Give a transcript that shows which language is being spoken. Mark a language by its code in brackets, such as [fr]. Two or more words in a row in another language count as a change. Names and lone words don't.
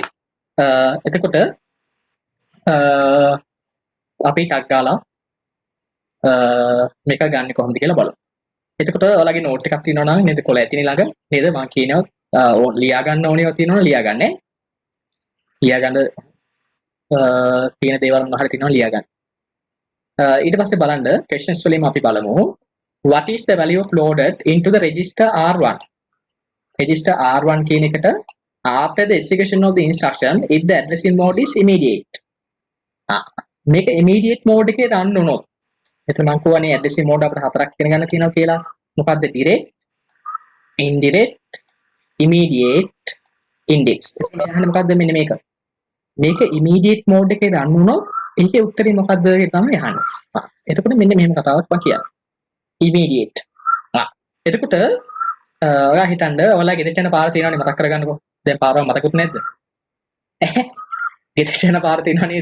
[si] එතකොට අපි ටක් ගාලා මේක ගන්න කොහොමද කියලා බලමු. එතකොට ඔයාලගේ නෝට් එකක් තියෙනවා නම් නේද කොළ ඇතිනේ ළඟ නේද මම කියනවා ලියා ගන්න ඕනේ තියෙනවා ලියා ගන්න. ලියා ගන්න තියෙන දේවල් මොනවා හරි තියෙනවා ලියා ගන්න. ඊට පස්සේ බලන්න questions වලින් අපි බලමු [en] what is the value of loaded into the register R1. register R1 [si] කියන එකට [en] after the execution of the instruction if the addressing mode is immediate. [si] මේක [en] immediate mode [si] එකේ run වුණොත් එතන මම කියවනේ [en] addressing mode [si] අපිට හතරක් ඉගෙන ගන්න තියෙනවා කියලා. මොකද්ද? [en] direct, indirect, immediate, index. [si] එතන යහන්නේ මොකද්ද මෙන්න මේක. මේක [en] immediate mode [si] එකේ run වුණොත් ඒකේ උත්තරේ මොකද්ද කියලා තමයි අහන්නේ. එතකොට මෙන්න මෙහෙම කතාවක් මම කියන්නේ. immediate. එතකොට ඔයා හිතන්න ඔයාලා ගෙදරට යන පාර තියෙනවනේ මතක් කරගන්නකෝ. දැන් පාරව මතකුත් නැද්ද? ගෙදරට යන පාර තියෙනව නේද?